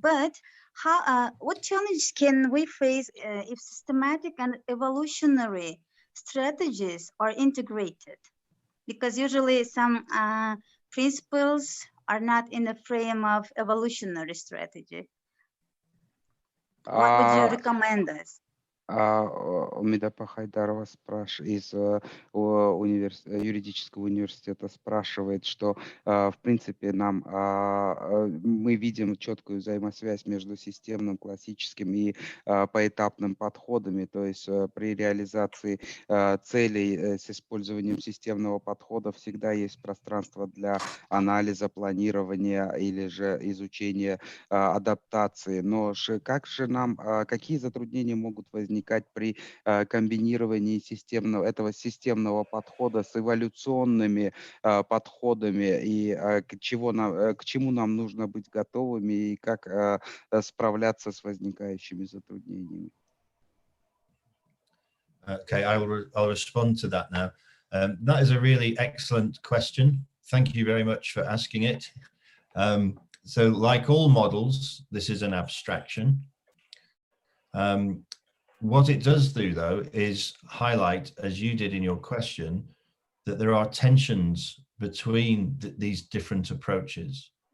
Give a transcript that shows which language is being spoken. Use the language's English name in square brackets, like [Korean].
[English] But what challenges can we face if systematic and evolutionary strategies are integrated? Because usually some principles are not in the frame of evolutionary strategy. What would you recommend us? [Russian] Умида Хайдарова из юридического университета спрашивает, что в принципе мы видим четкую взаимосвязь между системным, классическим и поэтапным подходами, то есть при реализации целей с использованием системного подхода всегда есть пространство для анализа, планирования или же изучения адаптации. Но какие затруднения могут возникать при комбинировании этого системного подхода с эволюционными подходами, и к чему нам нужно быть готовыми и как справляться с возникающими затруднениями? [English] Okay, I'll respond to that now. That is a really excellent question. Thank you very much for asking it. So like all models, this is an abstraction. What it does do, though, is highlight, as you did in your question, that there are tensions between these different approaches.